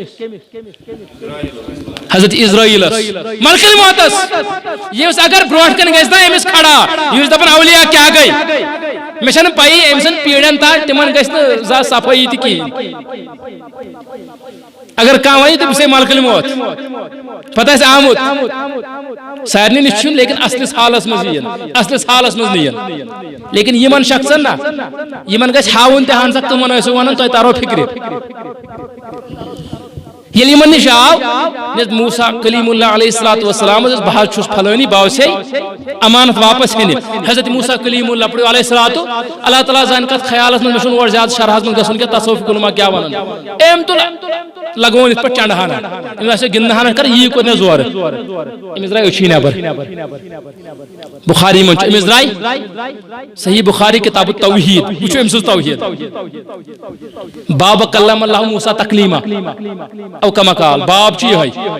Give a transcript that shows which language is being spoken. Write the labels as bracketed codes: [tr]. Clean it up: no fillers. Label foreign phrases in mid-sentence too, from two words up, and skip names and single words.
[ks] حضرت اسرائیلس ملکہ الموتس یُس اگر برونٛٹھ کن گژھِ نا أمِس کھڑا یُس دپان اولیا کیٛاہ گٔے مےٚ چھنہٕ پیی أمۍ سٕنٛدۍ پیٖڑین تام تِمن گژھِ نہٕ زانٛہہ صفٲیی تہِ کِہیٖنۍ اگر کانٛہہ وَنہِ تٔمِس ہے ملکہ الموت پتہٕ آسہِ آمُت سارنٕے نِش چھُنہٕ لیکن اصلِس حالس منٛز یِیَن اصلِس حالس منٛز نِیَن لیکن یِمن شخصن نا یِمن گژھِ ہاوُن تہِ اہن سا تِمن ٲسِو وَنان تۄہہِ ترو فِکرِ ییٚلہِ یِمن نِش آو موسیٰ کلیم اللہ [ar] علیہ الصلوۃ والسلام [ks] بہٕ حظ چھُس پھلٲنی بہٕ آوُس ہے امانت واپس ہینہِ حضرت موسیٰ کلیم اللہ پڑھو [ar] علیہ الصلوۃ [ks] اللہ تعالیٰ زانہِ کتھ خیالس منٛز مےٚ چھُنہٕ اور زیادٕ شرحس منٛز گژھُن کینٛہہ تصوف کُلما کیٛاہ وَنان أمۍ تُل لگوون یِتھ پٲٹھۍ چنڈٕ ہنا أمِس آسہِ گِنٛدنہٕ ہنا کر یی کوٚر مےٚ زورٕ أمِس درٛاے أچھی نیبر بخاری منٛز چھُ أمِس درٛاے صحیح بخاری کتاب التوحید وٕچھو أمۍ سٕنٛز توحید باب [ar] کلم اللہ موسیٰ تکلیما او کما قال [ks] باب چھُ یِہوٚے